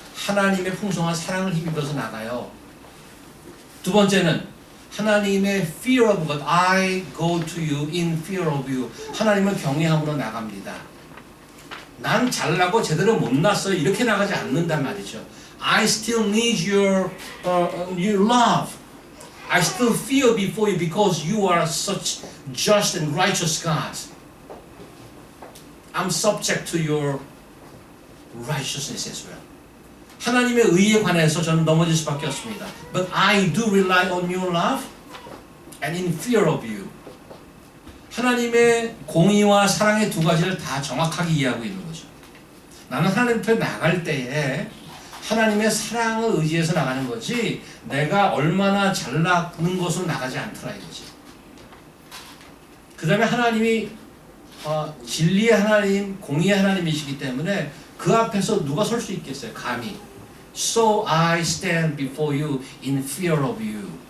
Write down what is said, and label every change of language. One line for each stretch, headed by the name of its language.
Korean: 하나님의 풍성한 사랑을 힘입어서 나가요. 두 번째는 하나님의
English: fear of God. I go to you in fear of you.
Korean: 하나님을 경외함으로 나갑니다. 난 잘나고 제대로 못 났어요. 이렇게 나가지 않는단 말이죠.
English: I still need your love. I still fear before you because you are such just and righteous God. I'm subject to your righteousness as well.
Korean: 하나님의 의에 관해서 저는 넘어질 수밖에 없습니다.
English: But I do rely on your love and in fear of you.
Korean: 하나님의 공의와 사랑의 두 가지를 다 정확하게 이해하고 있는 거죠. 나는 하나님 앞에 나갈 때에 하나님의 사랑을 의지해서 나가는 거지 내가 얼마나 잘나는 것으로 나가지 않더라 이거지. 그 다음에 하나님이 진리의 하나님, 공의의 하나님이시기 때문에 그 앞에서 누가 설 수 있겠어요? 감히.
English: So I stand before you in fear of you.